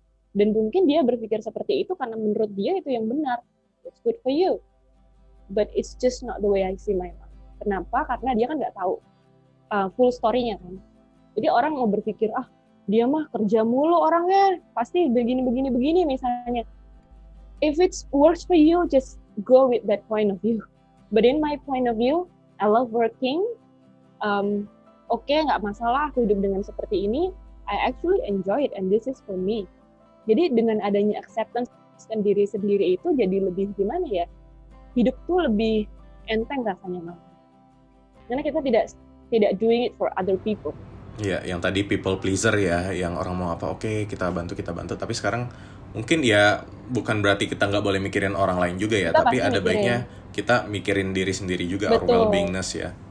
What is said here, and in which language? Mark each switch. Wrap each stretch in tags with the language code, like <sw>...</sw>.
<id>Dan mungkin dia berpikir seperti itu karena menurut dia itu yang benar.</id> <en>It's good for you. But it's just not the way I see my life.</en> <id>Kenapa? Karena dia kan nggak tahu full story-nya kan. Jadi orang mau berpikir, dia mah kerja mulu orangnya, pasti begini misalnya.</id> <en>If it works for you, just go with that point of view. But in my point of view, I love working.</en> <id>Oke, nggak masalah aku hidup dengan seperti ini.</id> <en>I actually enjoy it and this is for me.</en> <id>Jadi dengan adanya acceptance dan diri sendiri itu jadi lebih gimana ya? Hidup tuh lebih enteng rasanya malah. Karena kita tidak</id> <en>doing it for other people.</en> <id>Iya, yang tadi people pleaser ya, yang orang mau apa, oke, kita bantu. Tapi sekarang mungkin ya bukan berarti kita nggak boleh mikirin orang lain juga ya, kita tapi ada baiknya kita mikirin diri sendiri juga,</id> <en>our well-beingness</en> <id>ya.</id>